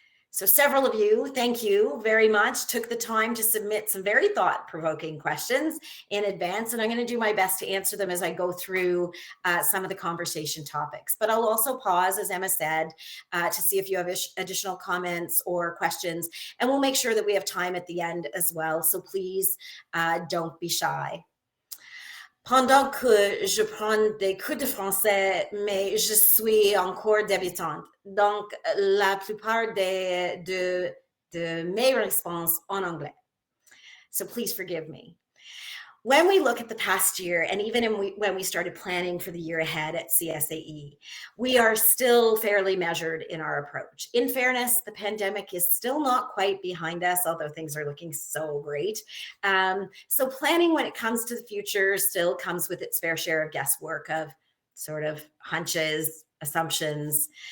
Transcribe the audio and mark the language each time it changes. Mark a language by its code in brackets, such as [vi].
[en] So several of you, thank you very much, took the time to submit some very thought-provoking questions in advance, and I'm going to do my best to answer them as I go through some of the conversation topics. But I'll also pause, as Emma said, to see if you have additional comments or questions, and we'll make sure that we have time at the end as well, so please don't be shy. [fr] Pendant que je prends des cours de français, mais je suis encore débutante. Donc, la plupart de mes réponses en anglais. [en] So please forgive me. When we look at the past year, and even when we started planning for the year ahead at CSAE, we are still fairly measured in our approach. In fairness, the pandemic is still not quite behind us, although things are looking so great. So planning when it comes to the future still comes with its fair share of guesswork, of sort of hunches, assumptions.